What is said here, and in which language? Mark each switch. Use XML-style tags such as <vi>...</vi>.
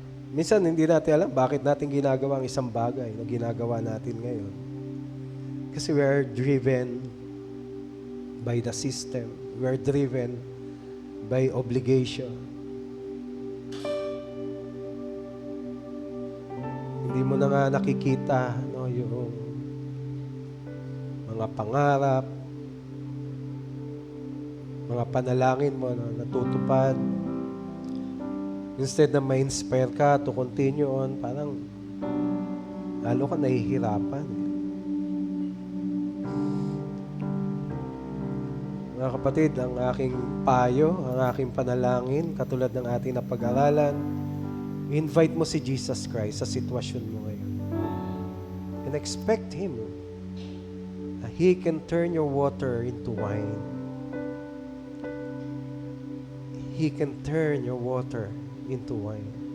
<tl>Minsan hindi natin alam bakit natin ginagawa ang isang bagay na ginagawa natin ngayon. Kasi</tl> <en>we are driven by the system. We are driven by obligation.</en> <tl>Hindi mo na nga nakikita, no, yung mga pangarap, mga panalangin mo na natutupad. Instead na ma-inspire ka</tl> <en>to continue on,</en> <tl>parang lalo ka nahihirapan. Mga kapatid, ang aking payo, ang aking panalangin, katulad ng ating napag-aralan, invite mo si Jesus Christ sa sitwasyon mo ngayon.</tl> <en>And expect Him. He can turn your water into wine. He can turn your water into wine.</en>